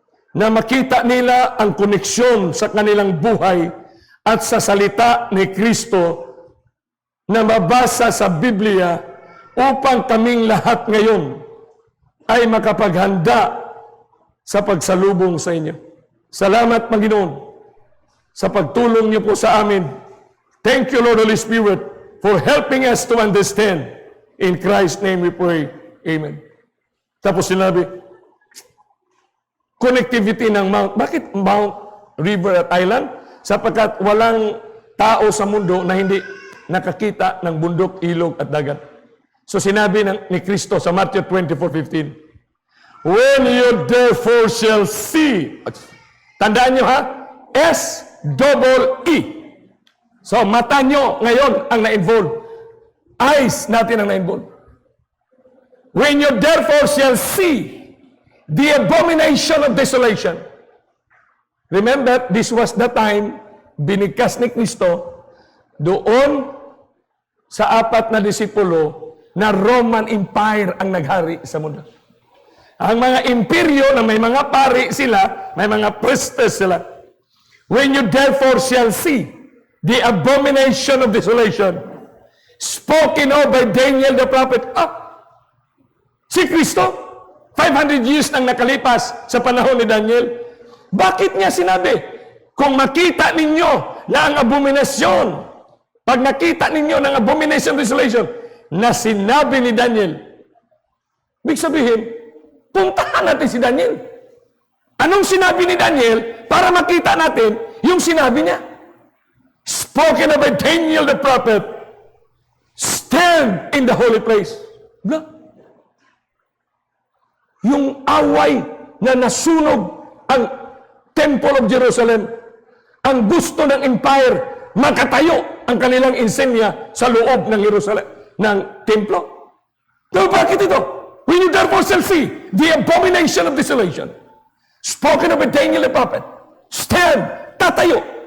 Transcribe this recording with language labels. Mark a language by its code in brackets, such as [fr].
[tl] Na makita nila ang koneksyon sa kanilang buhay at sa salita ni Kristo na mabasa sa Biblia upang kaming lahat ngayon ay makapaghanda sa pagsalubong sa inyo. Salamat, Panginoon, sa pagtulong niyo po sa amin. [en] Thank you, Lord Holy Spirit, for helping us to understand. In Christ's name we pray. Amen. [tl] Tapos sinabi, [en] connectivity ng Mount. [tl] Bakit Mount, River at Island? Sapagkat walang tao sa mundo na hindi nakakita ng bundok, ilog at dagat. So sinabi ni Kristo sa Matthew 24:15, [en] when you therefore shall see, [tl] tandaan nyo ha, S-double-E. So mata nyo ngayon ang na-involve. Eyes natin ang na-involve. [en] When you therefore shall see the abomination of desolation. Remember, this was the time [tl] binigkas ni Kristo doon sa 4 na disipulo na Roman Empire ang naghari sa mundo. Ang mga imperyo na may mga pari sila, may mga priestess sila. [en] When you therefore shall see the abomination of desolation spoken of by Daniel the prophet. [tl] Si Kristo, 500 years nang nakalipas sa panahon ni Daniel. Bakit niya sinabi? Kung makita ninyo na ang abominasyon, pag nakita ninyo ng abomination desolation, na sinabi ni Daniel, ibig sabihin, puntahan natin si Daniel. Anong sinabi ni Daniel para makita natin yung sinabi niya? [en] Spoken by Daniel the prophet, stand in the holy place. [tl] Yung away na nasunog ang Temple of Jerusalem, ang gusto ng empire, makatayo ang kanilang insenya sa loob ng Jerusalem, ng templo. So bakit ito? [en] When you therefore shall see the abomination of desolation, spoken of by Daniel the prophet, stand, [tl] tatayo.